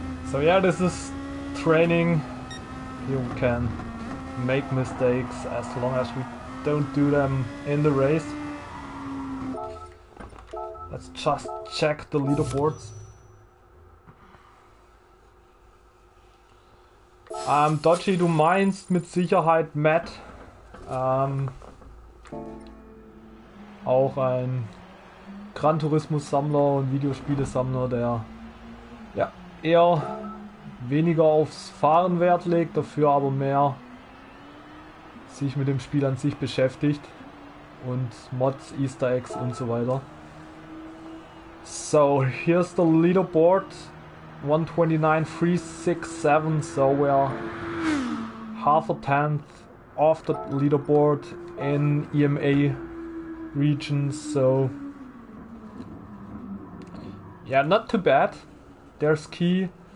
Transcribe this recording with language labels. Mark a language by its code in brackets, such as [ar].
[en] So yeah, this is training. You can make mistakes as long as we don't do them in the race. Let's just check the leaderboards. [de] Dodgy, du meinst mit Sicherheit Matt. Auch ein Gran Turismo Sammler und Videospiele-Sammler, der ja eher weniger aufs Fahren Wert legt, dafür aber mehr sich mit dem Spiel an sich beschäftigt und Mods, Easter Eggs und so weiter. [en] So here's the leaderboard, 129.367, so we're half a tenth off the leaderboard in EMA regions, so yeah, not too bad. There's Key